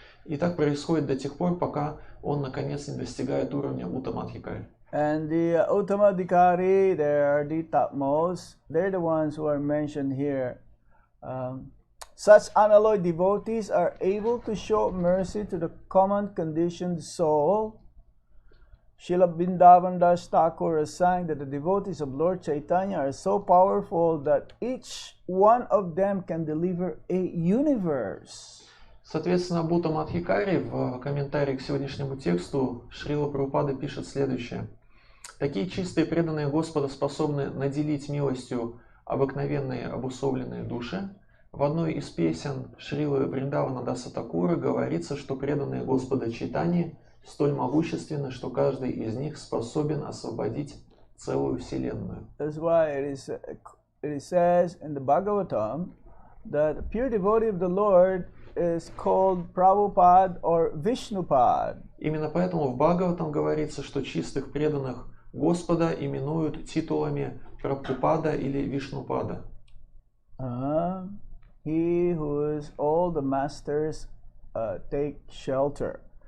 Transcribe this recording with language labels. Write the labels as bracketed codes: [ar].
[ru] И так происходит до тех пор, пока он наконец не достигает уровня Уттамадхикари. [en] And the Uttamadhikari, they are the topmost. They're the ones who are mentioned here. Such unalloyed devotees are able to show mercy to the common conditioned soul. Srila Vrindavan Das Thakur is saying that the devotees of Lord Chaitanya are so powerful that each one of them can deliver a universe. [ru] Соответственно, об Уттамадхикари в комментарии к сегодняшнему тексту Шрила Прабхупада пишет следующее. Такие чистые преданные Господа способны наделить милостью обыкновенные обусловленные души. В одной из песен Шрилы Вриндавана Даса Такура говорится, что преданные Господа Чайтаньи столь могущественны, что каждый из них способен освободить целую вселенную. [en] That's why it says in the Bhagavatam that a pure devotee of the Lord is called Prabhupada or Vishnupad. [ru] Именно поэтому в Бхагаватам говорится, что чистых преданных Господа именуют титулами Прабхупада или Вишнупада. [en] He who is all the masters take shelter.